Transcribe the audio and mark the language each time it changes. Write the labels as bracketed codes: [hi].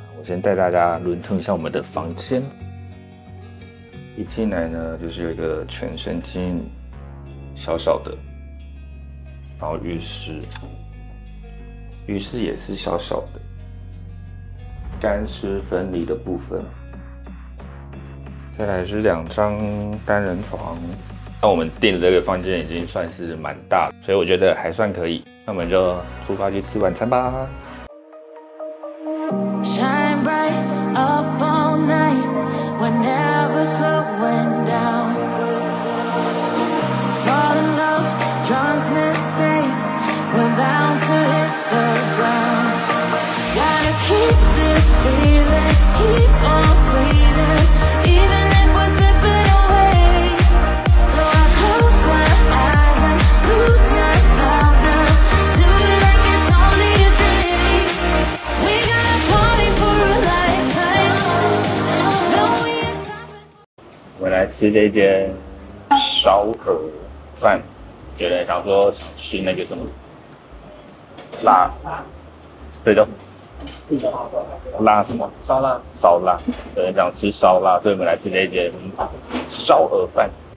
[zh] 我先带大家轮通一下我们的房间。一进来呢，就是有一个全身镜，小小的，然后浴室也是小小的，干湿分离的部分。再来是2张单人床，那我们订的这个房间已经算是蛮大的，所以我觉得还算可以。那我们就出发去吃晚餐吧。 [en] Shine bright up all night, we're never slowing down. Fall in love, drunk mistakes, we're bound to hit the ground. Gotta keep this feeling, keep on breathing.Even if we're slipping away, so I close my eyes and lose myself now. Do it like it's only a day. We got a party for a lifetime. No, we ain't stopping. [zh] 我们来吃这间烧鹅饭，有人想说想吃那个什么辣，这叫什么？辣什么？烧腊，烧腊。有人想吃烧腊，所以我们来吃这一间烧鹅饭。